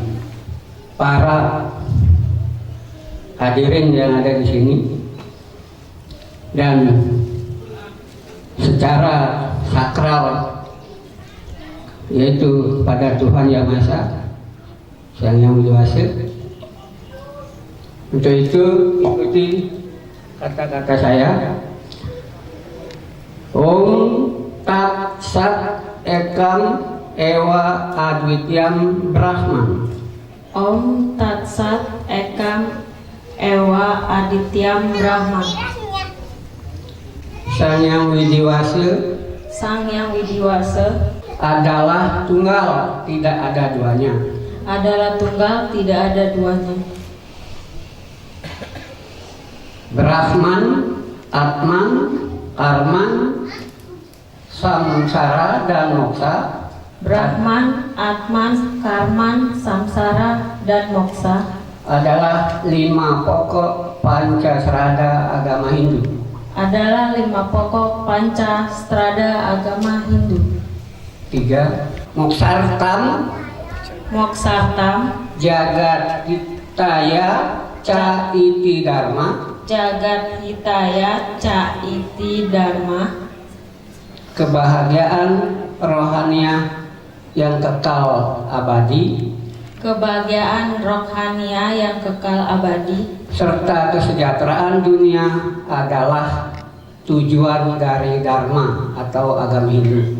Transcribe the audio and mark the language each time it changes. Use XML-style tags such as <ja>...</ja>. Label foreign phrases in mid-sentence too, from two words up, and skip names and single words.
<id>Para hadirin yang ada di sini dan secara sakral, yaitu pada Tuhan Yang Maha Esa, Yang Widi Wase. Untuk itu ikuti kata-kata saya.</id> <sa>Om Tat Sat Ekam Ewa Adwityam Brahman. Om Tat Sat Ekam Ewa Adityam Brahman.</sa> <id>Sang Yang Widi Wase, Sang Yang Widi Wase adalah tunggal, tidak ada duanya. adalah tunggal, tidak ada duanya. Brahman, Atman, Karman, Samsara dan Moksa. Brahman, Atman, Karman, Samsara, dan Moksa adalah 5 pokok Pancasrada agama Hindu. adalah 5 pokok Pancastrada agama Hindu.</id> <sa>3. Moksartam, Moksartam, Jagat Hitaya Ca Iti Dharma. Jagat Hitaya Ca Iti Dharma.</sa> <id>Kebahagiaan rohaniah yang kekal abadi, Kebahagiaan rohania yang kekal abadi, serta kesejahteraan dunia adalah tujuan dari Dharma atau agama Hindu.</id>